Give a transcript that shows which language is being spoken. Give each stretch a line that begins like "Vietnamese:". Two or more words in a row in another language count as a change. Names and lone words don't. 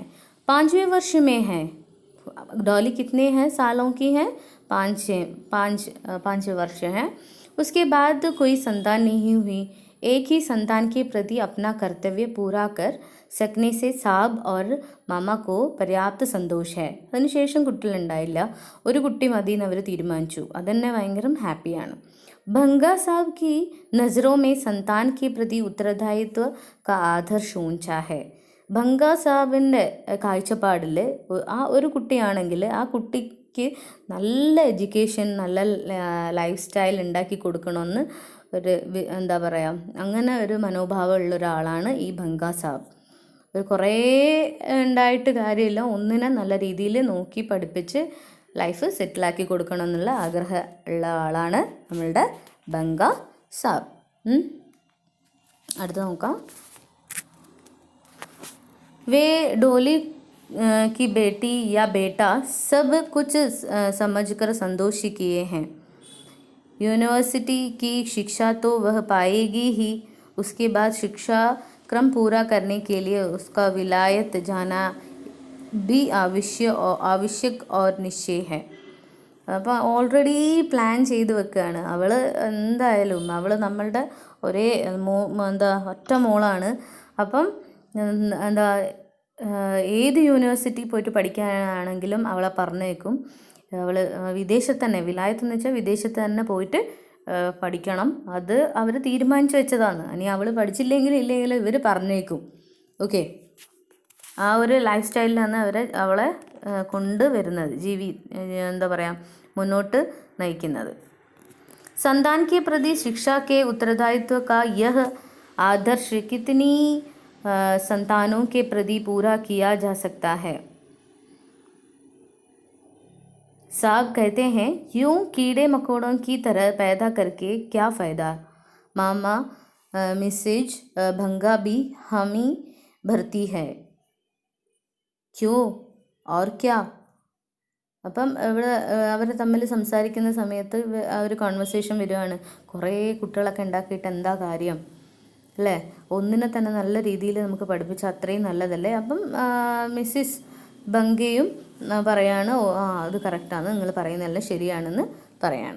Hindi: 5वें वर्ष में है डॉली. कितने हैं सालों की है? 5 वर्ष हैं. उसके बाद कोई संतान नहीं हुई. एक ही संतान के प्रति अपना कर्तव्य पूरा कर सकने से സാബ് और മാമ को पर्याप्त സന്തോഷ് है.
Malayalam: അതിനുശേഷം കുട്ടികളുണ്ടായില്ല, ഒരു കുട്ടി മതി എന്ന് അവർ തീരുമാനിച്ചു. അതന്നെ ഭയങ്കര ഹാപ്പിയാണ്.
Hindi: भंगा साहब की नज़रों में संतान के प्रति उत्तरदायित्व का आदर्श ऊंचा है.
Malayalam: ഭംഗ സാബിൻ്റെ കാഴ്ചപ്പാടിൽ ആ ഒരു കുട്ടിയാണെങ്കിൽ ആ കുട്ടിക്ക് നല്ല എഡ്യൂക്കേഷൻ, നല്ല
English: life style
Malayalam: ഉണ്ടാക്കി കൊടുക്കണമെന്ന് ഒരു എന്താ പറയുക, അങ്ങനെ ഒരു മനോഭാവമുള്ള ഒരാളാണ് ഈ ഭംഗ സാബ്. കുറേ ഉണ്ടായിട്ട് കാര്യമില്ല, ഒന്നിനെ നല്ല രീതിയിൽ നോക്കി പഠിപ്പിച്ച് ലൈഫ് സെറ്റിലാക്കി കൊടുക്കണം എന്നുള്ള ആഗ്രഹം ഉള്ള ആളാണ് നമ്മളുടെ ഭംഗ സാബ്. അടുത്ത നോക്കാം.
Hindi: वे डोली की बेटी या बेटा सब कुछ समझकर संतोषी किए हैं. यूनिवर्सिटी की शिक्षा तो वह पाएगी ही. उसके बाद शिक्षा क्रम पूरा करने के लिए उसका विलायत जाना भी आवश्यक और निश्चय है.
Malayalam: അപ്പോൾ
English: already plan
Malayalam: ചെയ്ത് വെക്കുകയാണ്. അവൾ എന്തായാലും നമ്മളുടെ ഒരേ ഒറ്റ മോളാണ്. അപ്പം ഏത് യൂണിവേഴ്സിറ്റി പോയിട്ട് പഠിക്കാനാണെങ്കിലും അവളെ പറഞ്ഞേക്കും. അവൾ വിദേശത്ത് തന്നെ, വിലായത്ത് എന്ന് വെച്ചാൽ വിദേശത്ത് തന്നെ പോയിട്ട് പഠിക്കണം. അത് അവർ തീരുമാനിച്ചു വെച്ചതാണ്. ഇനി അവൾ പഠിച്ചില്ലെങ്കിലും ഇവർ പറഞ്ഞേക്കും. ഓക്കെ, ആ ഒരു ലൈഫ് സ്റ്റൈലിലാണ് അവളെ കൊണ്ടുവരുന്നത്, എന്താ പറയുക, മുന്നോട്ട് നയിക്കുന്നത്.
Hindi: संतान के प्रति शिक्षा के उत्तरदायित्व का यह आदर्श कितनी संतानों के प्रति पूरा किया जा सकता है. साहब कहते हैं, यूं कीड़े मकोड़ों की तरह पैदा करके क्या फ़ायदा. मामा मिसेज भंगा भी हामी भरती है. क्यों और क्या.
Malayalam: അപ്പം ഇവിടെ അവർ തമ്മിൽ സംസാരിക്കുന്ന സമയത്ത് ആ ഒരു കോൺവെർസേഷൻ വരികയാണ്. കുറേ കുട്ടികളൊക്കെ ഉണ്ടാക്കിയിട്ട് എന്താ കാര്യം അല്ലേ, ഒന്നിനെ തന്നെ നല്ല രീതിയിൽ നമുക്ക് പഠിപ്പിച്ചാൽ അത്രയും നല്ലതല്ലേ. അപ്പം മിസ്സിസ് ബംഗയും പറയാണ്, അത് കറക്റ്റാണ്, നിങ്ങൾ പറയുന്നതെല്ലാം ശരിയാണെന്ന് പറയാണ്.